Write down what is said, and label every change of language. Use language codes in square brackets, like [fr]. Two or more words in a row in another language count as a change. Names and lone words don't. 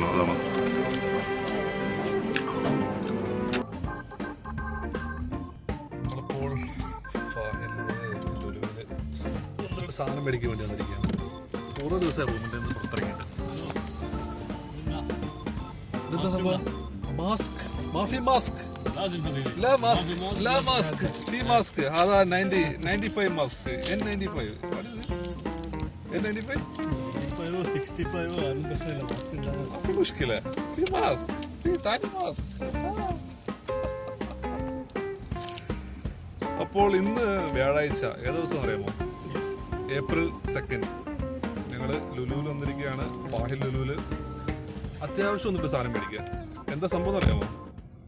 [ml] അതാണ് നമ്മളിപ്പോൾ സാധനം മേടിക്കാൻ വേണ്ടി വന്നിരിക്കുകയാണ്. ഓരോ ദിവസം റൂമിൻ്റെ നിന്ന് പുറത്തിറങ്ങിയിട്ട് ഇതെന്താ സംഭവം? [ar] ماسك، مافي ماسك, لا ماسك لا ماسك في ماسك هذا 95 ماسك N95. [en] what is this? [ar] N95 65 في مشكلة. في ماسك، في تاني ماسك. [ml] അപ്പോൾ ഇന്ന് വ്യാഴാഴ്ച ഏത് ദിവസം അറിയാമോ? April 2. ഞങ്ങൾ ലുലുവിൽ വന്നിരിക്കുകയാണ്. ഫാഹിൽ ലുലുവിൽ അത്യാവശ്യം ഒന്നിട്ട് സാധനം മേടിക്കുക. എന്താ സംഭവം അറിയാമോ?